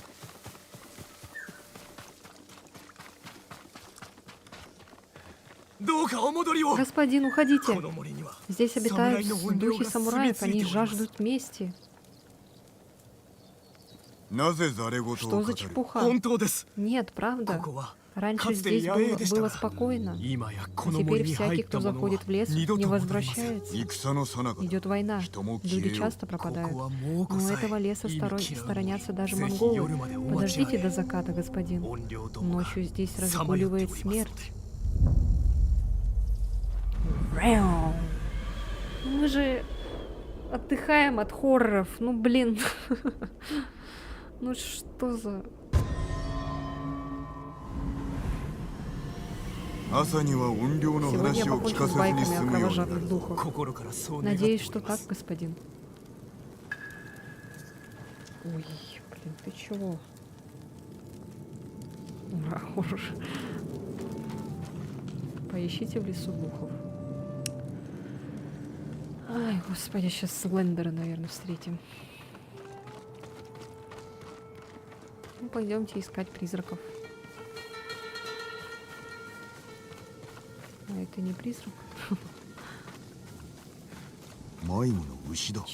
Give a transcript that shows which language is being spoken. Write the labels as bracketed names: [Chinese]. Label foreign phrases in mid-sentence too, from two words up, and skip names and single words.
[Russian] Господин, уходите. Здесь обитают духи самураев, они жаждут мести. [Japanese] なぜザレ言を [Russian] Что [Japanese] 語 [Russian] за [Japanese] る [Russian] чепуха? [Japanese] 本当です [Russian] Нет, правда. [Japanese] ここは [Russian] Раньше [Japanese] かつて [Russian] здесь [Japanese] 野営でした [Russian] было [Japanese] が [Russian] спокойно. [Japanese] 今や [Russian] А [Japanese] この森 [Russian] теперь [Japanese] に入 [Russian] всякий, [Japanese] っ [Russian] кто [Japanese] た者は [Russian] заходит в лес, [Japanese] 二度 [Russian] не [Japanese] と戻りません [Russian] возвращается. [Japanese] 戦の最中 [Russian] Идет война. [Japanese] 人も消 [Russian] Люди [Japanese] えよう [Russian] часто [Japanese] こ [Russian] пропадают. [Japanese] こは猛虎 [Russian] Но [Japanese] さ [Russian] этого [Japanese] え [Russian] леса [Japanese] 忌み嫌うのに [Russian] сторонятся даже [Japanese] ぜひ [Russian] монголы. [Japanese] 夜までお待ち [Russian] Подождите [Japanese] あれ [Russian] до заката, господин. [Japanese] 怨霊どもが [Russian] Ночью здесь [Japanese] さまよって [Russian] разгуливает [Japanese] おりますので [Russian] смерть. Мяу. Мы же отдыхаем от хорроров. Ну, блин. Ну, что за... [Japanese] 朝には怨霊の [Russian] Сегодня я [Japanese] 話を聞 [Russian] покончу [Japanese] か [Russian] с [Japanese] せずに [Russian] байками [Japanese] 済 [Russian] о [Japanese] むようになる [Russian] кровожадных духах. [Japanese] 心からそう願っております [Russian] Надеюсь, что так, господин. Ой, блин, ты чего? Ура, Поищите в лесу духов. Ай, господи, сейчас Слендера, наверное, встретим. Ну, пойдемте искать призраков. А это не призрак. [Japanese] 迷子の牛だ。